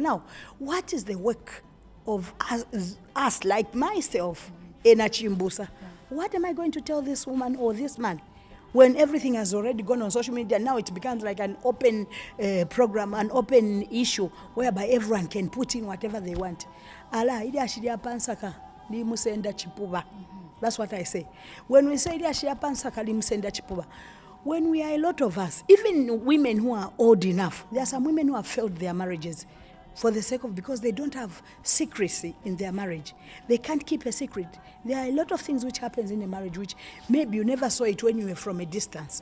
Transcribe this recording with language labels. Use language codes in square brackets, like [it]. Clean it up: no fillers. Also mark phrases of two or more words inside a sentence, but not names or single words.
[en] Now, what is the work of us like myself, Ena Chimbusa? What am I going to tell this woman or this man when everything has already gone on social media? Now it becomes like an open program, an open issue whereby everyone can put in whatever they want. [bem] Ala, ili ashiria pansaka li musenda chipuba. [en] That's what I say. When we say [bem] ili ashiria pansaka li musenda chipuba, [en] when we are a lot of us, even women who are old enough, there are some women who have failed their marriages for the sake of, because they don't have secrecy in their marriage. They can't keep a secret. There are a lot of things which happens in a marriage which maybe you never saw it when you were from a distance.